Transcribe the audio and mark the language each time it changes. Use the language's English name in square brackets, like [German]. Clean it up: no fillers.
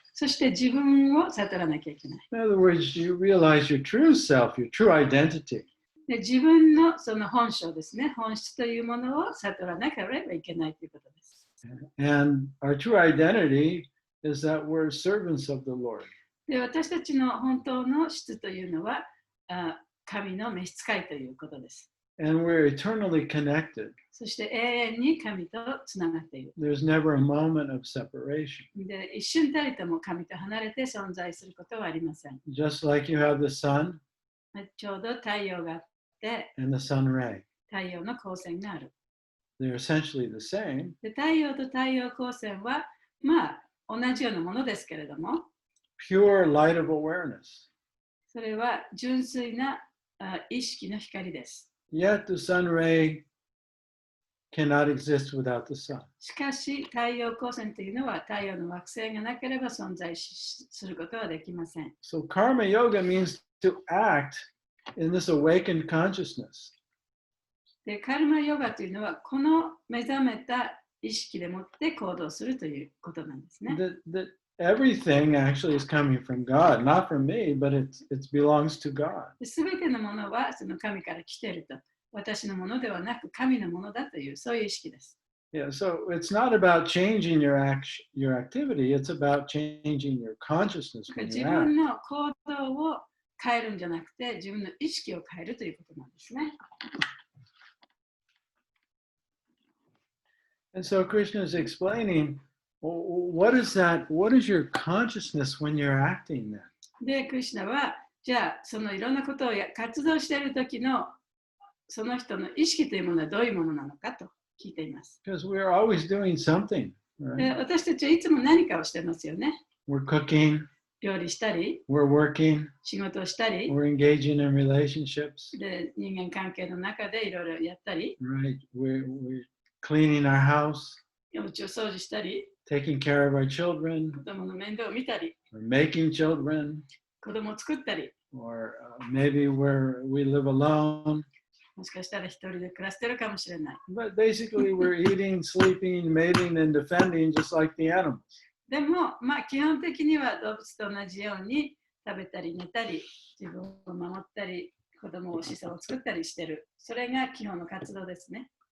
[Japanese] そして自分を悟らなきゃいけない。 [English] In other words, you realize your true self, your true identity. [Japanese] で、自分のその本性ですね、本質というものを悟らなければいけないということです。 [English] And our true identity is that we're servants of the Lord. [Japanese] で、私たちの本当の質というのは、神の召使いということです。 [English] And we're eternally connected. [Japanese] そして永遠に神とつながっている。 [English] There's never a moment of separation. [Japanese] で、一瞬たりとも神と離れて存在することはありません。 [English] Just like you have the sun [Japanese] ちょうど太陽があって、 [English] and the sun ray. [Japanese] 太陽の光線がある。 [English] They're essentially the same. [Japanese] で、太陽と太陽光線は、同じようなものですけれども、 [English] Pure light of awareness. [Japanese] それは純粋な意識の光です。 [English] Yet the sun ray cannot exist without the sun. [Japanese] しかし、太陽光線というのは太陽の惑星がなければ存在することはできません。 [English] So karma yoga means to act in this awakened consciousness. [Japanese] で、カルマヨガというのはこの目覚めた意識でもって行動するということなんですね。 [English] That everything actually is coming from God, not from me, but it belongs to God. [Japanese] すべてのものはその神から来ていると。私のものではなく神のものだというそういう意識です。 [English] Yeah, so it's not about changing your activity, it's about changing your consciousness when [Japanese] 自 [English] you [Japanese] 分 [English] act. [Japanese] の行動を変えるんじゃなくて自分の意識を変えるということなんですね。 [English] And so Krishna is explaining, what is your consciousness when you're acting then? [Japanese] で、クリシュナは、じゃあそのいろんなことを活動している時のその人の意識というものはどういうものなのかと聞いています。 [English] Because we're always doing something. Right? [Japanese] 私たちはいつも何かをしてますよね。 [English] We're cooking, [Japanese] 料理したり、 [English] we're working, [Japanese] 仕事をしたり、 [English] we're engaging in relationships, [Japanese] で人間関係の中でいろいろやったり、 [English] right? We're cleaning our house, [Japanese] お家を掃除したり、 [English] taking care of our children, [Japanese] 子供の面倒を見たり、 [English] we're making children, [Japanese] 子供を作ったり、 [English] or maybe we live alone. [Japanese] もしかしたら一人で暮らしてるかもしれない。 [English] But basically, we're eating, sleeping, mating, and defending just like the animals. [Japanese] でも、基本的には動物と同じように食べたり寝たり、自分を守ったり、子供を子孫を作ったりしてる。それが基本の活動ですね。